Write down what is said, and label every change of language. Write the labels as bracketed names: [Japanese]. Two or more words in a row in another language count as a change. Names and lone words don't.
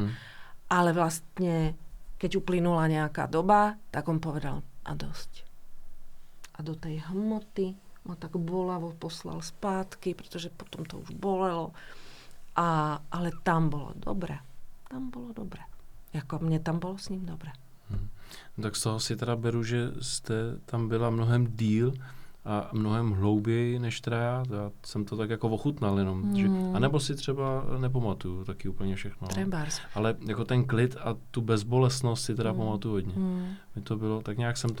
[Slovak] Ale vlastne, keď uplynula nejaká doba, tak on povedal a dosť. A do tej hmoty ma tak bolavo poslal spátky, pretože potom to už bolelo. Ale tam bolo dobre. Tam bolo dobre. Jako mne tam bolo s ním dobre. [Czech] Tak z toho si teda beru, že jste tam byla mnohem díl a mnohem hlouběji než teda já. Já jsem to tak jako ochutnal jenom. Že, a nebo si třeba nepamatuju taky úplně všechno. [Slovak] Trebárs. [Czech] Ale jako ten klid a tu bezbolestnost si teda pamatuju hodně. Mi to bylo, tak nějak jsem to